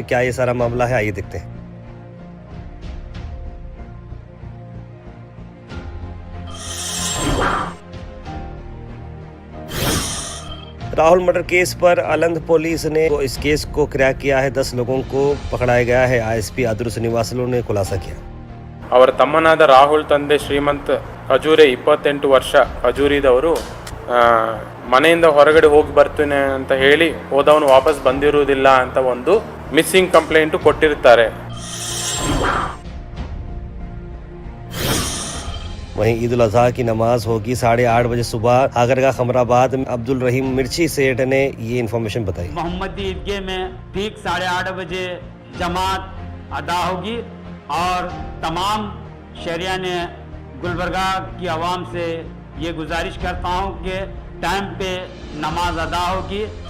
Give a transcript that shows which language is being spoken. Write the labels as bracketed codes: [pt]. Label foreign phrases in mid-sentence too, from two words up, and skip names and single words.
[hi] क्या ये सारा मामला है, आइए देखते हैं। राहुल मर्डर केस पर अलंध पुलिस ने इस केस को क्रैक किया है। 10 लोगों को पकड़ाया गया है। ISP आदुर श्रीनिवासಲು ने खुलासा किया। [kn] ಅವರ ತಮ್ಮನಾದ ರಾಹುಲ್ ತಂದೆ ಶ್ರೀಮಂತ್ ಖಜೂರೆ 28 ವರ್ಷ ಖಜೂರಿದವರು ಮನೆಯಿಂದ ಹೊರಗಡೆ ಹೋಗಿ ಬರ್ತೀನಿ ಅಂತ ಹೇಳಿ ಹೋದವನು ವಾಪಸ್ ಬಂದಿರುವುದಿಲ್ಲ ಅಂತ ಒಂದು [en] missing complaint [kn] ಕೊಟ್ಟಿರ್ತಾರೆ। [hi] वहीं ईद उल अजहा की नमाज होगी 8:30 बजे सुबह। आगरगा खमराबाद में अब्दुल रहीम मिर्ची सेठ ने ये इन्फॉर्मेशन बताई। मोहम्मदी ईदगाह में ठीक 8:30 बजे जमात अदा होगी और तमाम शहरिया ने गुलबर्गा की आवाम से ये गुजारिश करता हूँ कि टाइम पे नमाज अदा होगी।